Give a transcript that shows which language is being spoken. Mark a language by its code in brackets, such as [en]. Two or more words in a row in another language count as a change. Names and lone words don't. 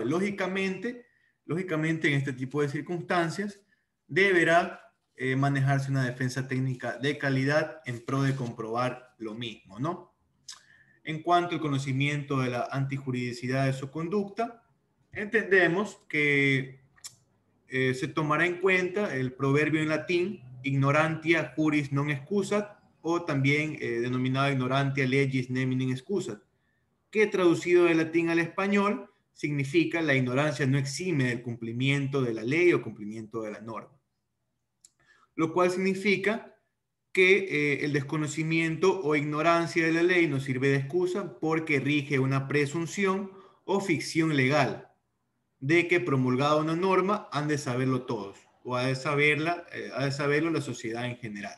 [es] Lógicamente, en este tipo de circunstancias, deberá manejarse una defensa técnica de calidad en pro de comprobar lo mismo, ¿no? En cuanto al conocimiento de la antijuridicidad de su conducta, entendemos que se tomará en cuenta el proverbio en latín, [la] ignorantia juris non excusat, o también denominado ignorantia legis neminem excusat, [es] que traducido del latín al español significa la ignorancia no exime del cumplimiento de la ley o cumplimiento de la norma. Lo cual significa que el desconocimiento o ignorancia de la ley no sirve de excusa porque rige una presunción o ficción legal de que promulgada una norma han de saberlo todos o ha de saberlo la sociedad en general.